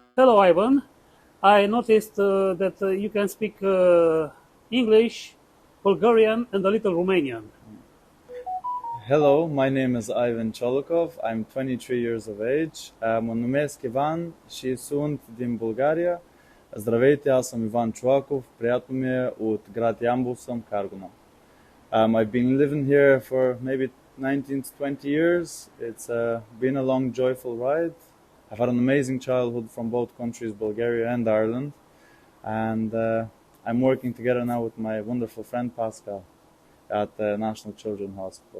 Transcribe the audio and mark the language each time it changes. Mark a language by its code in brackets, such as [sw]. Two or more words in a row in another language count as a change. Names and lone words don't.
[en] Hello, Ivan. I noticed that you can speak English, Bulgarian, and a little Romanian. Hello, my name is Ivan CHOLAKOV. I'm 23 years of age. [ro] Mă numesc Ivan și sunt din Bulgaria. [bg] Здравейте, аз съм Иван Чолаков. Приятно ми е от град Ямбол съм, Каргоно. [en] I've been living here for maybe 19 to 20 years. It's been a long, joyful ride. I've had an amazing childhood from both countries, Bulgaria and Ireland. And I'm working together now with my wonderful friend Pascal at the National Children's Hospital.